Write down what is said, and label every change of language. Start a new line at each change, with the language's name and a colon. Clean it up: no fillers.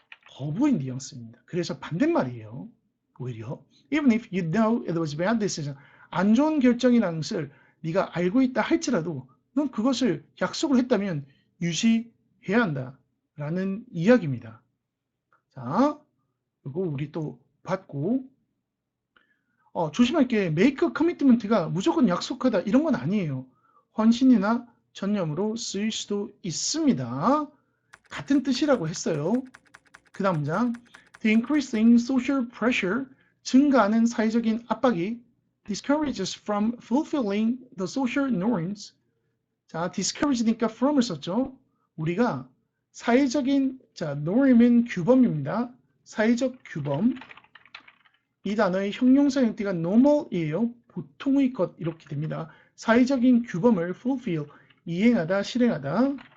Korean: 거부의 뉘앙스입니다. 그래서 반대말이에요. 오히려
English: even if you know it was a bad decision,
Korean: 안 좋은 결정이라는 것을 네가 알고 있다 할지라도 넌 그것을 약속을 했다면 유지해야 한다라는 이야기입니다. 자, 그리고 우리 또 봤고 조심할 게 make a commitment가 무조건 약속하다 이런 건 아니에요. 헌신이나 전념으로 쓰일 수도 있습니다. 같은 뜻이라고 했어요.
English: 그 다음 문장 The increasing social pressure,
Korean: 증가하는 사회적인 압박이
English: discourages from fulfilling the social norms.
Korean: 자, discourage니까 from을 썼죠. 우리가 사회적인, 자, norm은 규범입니다. 사회적 규범. 이 단어의 형용사 형태가 normal이에요. 보통의 것 이렇게 됩니다. 사회적인 규범을 fulfill, 이행하다, 실행하다.